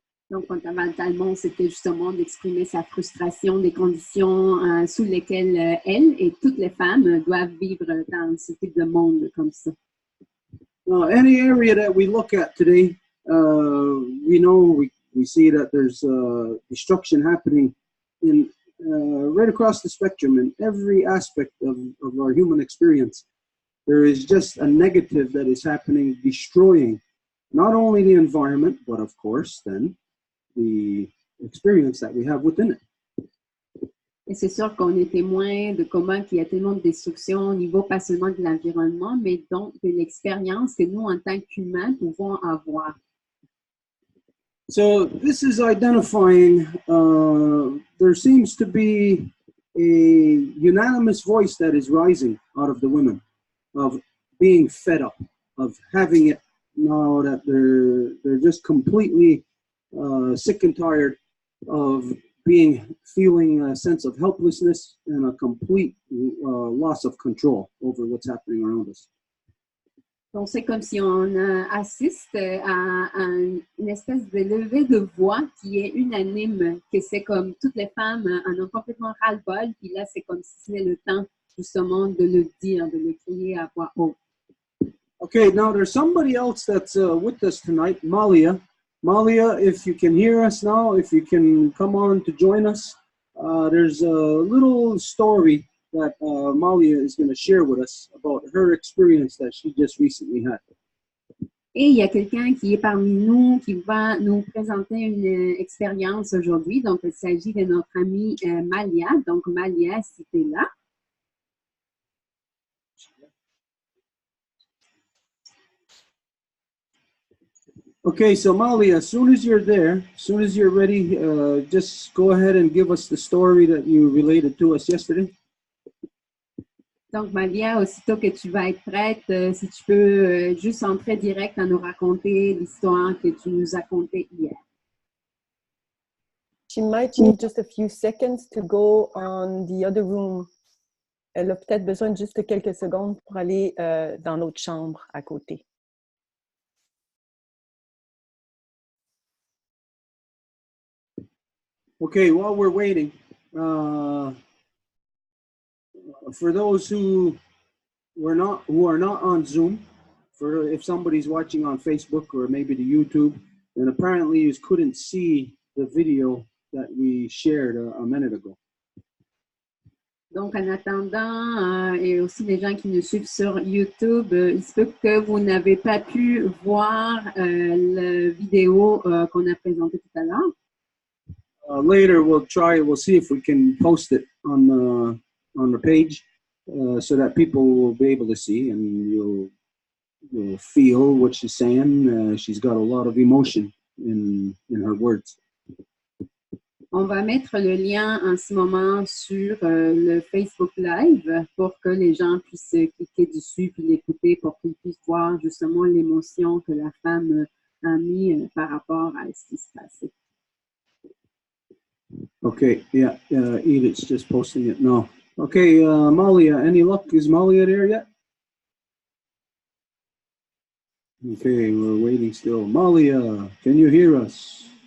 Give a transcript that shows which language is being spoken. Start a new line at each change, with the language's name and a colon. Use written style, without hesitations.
French: Donc, fondamentalement, c'était justement d'exprimer sa frustration des conditions sous lesquelles elle et toutes les femmes doivent vivre dans ce type de monde comme ça.
English: Any area that we look at today, we know we see that there's destruction happening in right across the spectrum in every aspect of our human experience. There is just a negative that is happening, destroying not only the environment, but of course, then the experience that we have within it.
French: Et c'est sûr qu'on est témoin de comment il y a tellement de destruction au niveau pas seulement de l'environnement, mais donc de l'expérience que nous, en tant qu'humains, pouvons avoir.
English: So this is identifying, there seems to be a unanimous voice that is rising out of the women, of being fed up, of having it now that they're just completely sick and tired of feeling a sense of helplessness and a complete loss of control over what's happening around us.
French: Donc, c'est comme si on assiste à une espèce de levée de voix qui est unanime, que c'est comme toutes les femmes en ont complètement ras-le-bol, puis là, c'est comme si c'était le temps, justement, de le dire, de le crier à voix haute.
English: Okay, now there's somebody else that's with us tonight, Malia. Malia, if you can hear us now, if you can come on to join us, there's a little story that Malia is going to share with us about her experience that she just recently had.
French: Et il y a quelqu'un qui est parmi nous qui va nous présenter une expérience aujourd'hui. Donc, il s'agit de notre amie Malia. Donc, Malia, si tu es là.
English: Okay, so Malia, as soon as you're there, as soon as you're ready, just go ahead and give us the story that you related to us yesterday.
French: Donc, Malia, aussitôt que tu vas être prête, si tu peux juste entrer direct à nous raconter l'histoire que tu nous as contée hier.
English: She might need just a few seconds to go on the other room.
French: Elle a peut-être besoin de juste quelques secondes pour aller dans l'autre chambre à côté.
English: Okay, while we're waiting, for those who are not on Zoom, for if somebody's watching on Facebook or maybe the YouTube, then apparently you couldn't see the video that we shared a minute ago.
French: Donc, en attendant, et aussi les gens qui nous suivent sur YouTube, il se peut que vous n'avez pas pu voir la vidéo qu'on a présentée tout à l'heure.
English: Later, we'll see if we can post it on the page so that people will be able to see and you'll feel what she's saying. She's got a lot of emotion in her words.
French: On va mettre le lien en ce moment sur le Facebook Live pour que les gens puissent cliquer dessus puis l'écouter pour qu'ils puissent voir justement l'émotion que la femme a mis par rapport à ce qui se passait.
English: Okay, yeah, Edith's just posting it now. Okay, Malia, any luck? Is Malia there yet? Okay, we're waiting still. Malia, can you hear us?